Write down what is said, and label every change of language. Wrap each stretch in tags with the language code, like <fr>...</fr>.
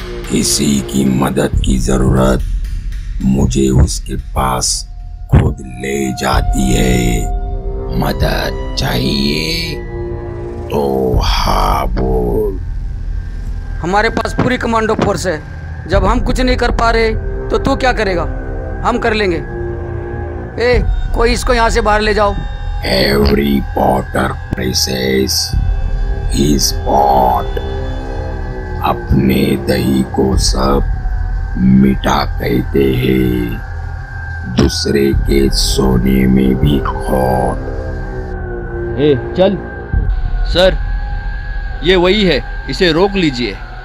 <hi>किसी की मदद की जरूरत मुझे उसके पास खुद ले जाती है। मदद चाहिए तो हाँ बोल। हमारे पास पूरी कमांडो फोर्स है। जब हम कुछ नहीं कर पा रहे तो तू क्या करेगा? हम कर लेंगे। कोई इसको यहाँ से बाहर ले जाओ।</hi> <en>Every potter presses his pot।</en> <hi>अपने दही को सब मीठा कहते हैं, दूसरे के सोने में भी खोट। चल। सर, ये वही है, इसे रोक लीजिए।</hi>